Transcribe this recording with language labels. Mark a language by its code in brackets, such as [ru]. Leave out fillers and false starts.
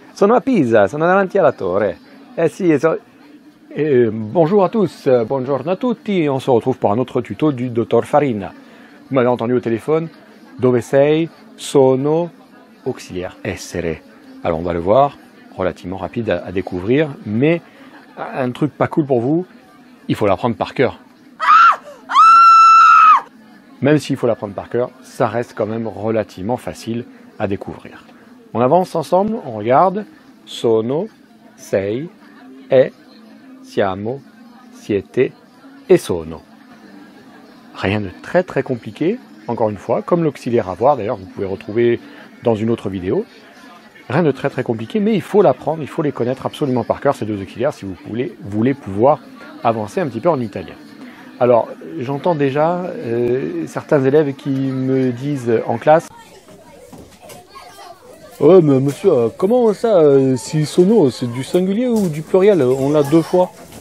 [it] Sono a Pisa, sono davanti alla torre. Eh sì, [fr] bonjour à tous, [it] buongiorno a tutti. [fr] On se retrouve pour un autre tuto du Dottor Farina. Vous m'avez entendu au téléphone. [it] Dove sei? [fr] Sono auxiliaire essere. Alors on va le voir, relativement rapide à découvrir, mais un truc pas cool pour vous, il faut l'apprendre par cœur. Même s'il faut l'apprendre par cœur, ça reste quand même relativement facile à découvrir. On avance ensemble, on regarde. [it] Sono, sei, è, siamo, siete et sono. [fr] Rien de très très compliqué, encore une fois, comme l'auxiliaire avoir, d'ailleurs vous pouvez retrouver dans une autre vidéo. Rien de très très compliqué, mais il faut l'apprendre, il faut les connaître absolument par cœur, ces deux auxiliaires, si vous voulez pouvoir avancer un petit peu en italien. Alors, j'entends déjà certains élèves qui me disent en classe: oh, mais monsieur, comment ça, si sono, c'est du singulier ou du pluriel? On l'a deux fois.